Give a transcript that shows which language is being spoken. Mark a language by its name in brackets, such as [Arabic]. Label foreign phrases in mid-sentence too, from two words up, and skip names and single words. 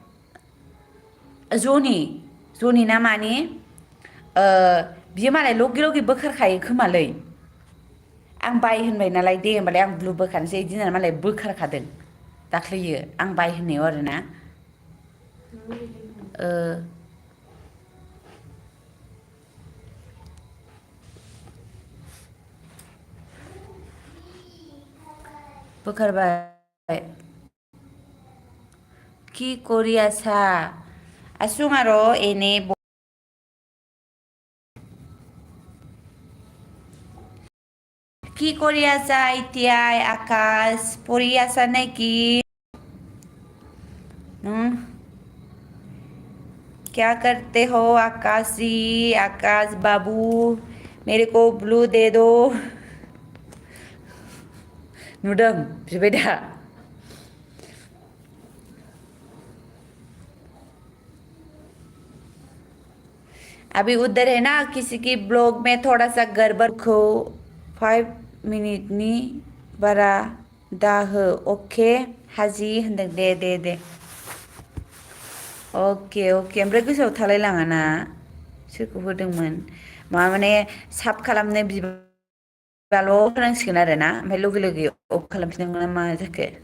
[Bodo] जनि ना मानि बियो मालाय लगे बोखारखायो खोमालै आं बाय होनबाय नालाय दे होमबालाय आं ब्लु बोखारनोसै बिदि होननानै मालाय बोखारखादों दाख्लैयो आं बाय होननायाव आरोना बोखारबाय [Assamese] কি কৰি আছা আছোঁ আৰু এনে কি কৰি আছা এতিয়া আকাশ পঢ়ি আছা নেকি [Hindi] क्या करते हो आकाश जी आकाश बाबू मेरे को ब्लू दे दो [Bodo] नुदों बिबाय दा [Hindi] अभी उधर है ना किसी की ब्लॉग में थोड़ा सा गड़बड़ को [Bodo] 5 मिनिटनि बारा दा हो अके हाजि होनदों दे अके ओमफ्राय गोसोआव थालाय लाङा ना सोरखौ होदोंमोन माने साब खालामनो बिबाल' होनांसिगोन आरो ना ओमफ्राय लगे लगे अफ खालामफिननांगौ ना मा जाखो